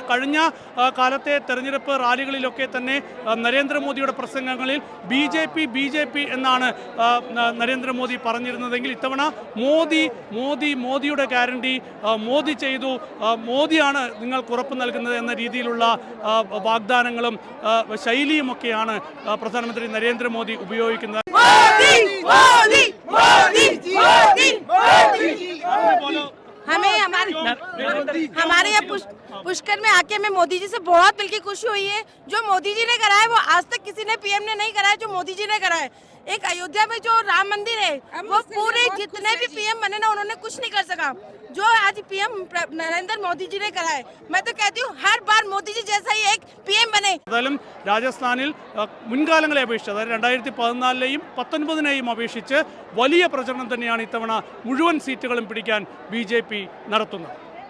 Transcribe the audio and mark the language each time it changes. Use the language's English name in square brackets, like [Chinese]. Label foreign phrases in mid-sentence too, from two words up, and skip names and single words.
[Malayalam] കഴിഞ്ഞ കാലത്തെ തെരഞ്ഞെടുപ്പ് റാലികളിലൊക്കെ തന്നെ നരേന്ദ്രമോദിയുടെ പ്രസംഗങ്ങളിൽ BJP എന്നാണ് നരേന്ദ്രമോദി പറഞ്ഞിരുന്നത്. ഇത്തവണ മോദിയുടെ ഗ്യാരണ്ടി, മോദി ചെയ്തു, മോദിയാണ് നിങ്ങൾക്ക് ഉറപ്പ് നൽകുന്നത് എന്ന രീതിയിലുള്ള വാഗ്ദാനങ്ങളും ശൈലിയുമൊക്കെയാണ് പ്രധാനമന്ത്രി നരേന്ദ്രമോദി ഉപയോഗിക്കുന്നത്. [Hindi] हमारे यहाँ पुष्कर में आके हमें मोदी जी से बहुत दिल की खुशी हुई है. जो मोदी जी ने करा है वो आज तक किसी ने PM ने नहीं करा है जो मोदी जी ने करा है. एक अयोध्या में जो राम मंदिर है वो पूरे जितने भी PM बने ना उन्होंने कुछ नहीं कर सका. जो आज PM नरेंद्र मोदी जी ने करा है, मैं तो कहती हूँ हर बार मोदी जी जैसा ही एक PM बने. [Malayalam] ഏതായാലും രാജസ്ഥാനിൽ മുൻകാലങ്ങളെ അപേക്ഷിച്ച്, അതായത് 2014-ലെയും 2019-നെയും അപേക്ഷിച്ച് വലിയ പ്രചരണം തന്നെയാണ് ഇത്തവണ മുഴുവൻ സീറ്റുകളും പിടിക്കാൻ BJP നടത്തുന്നത്.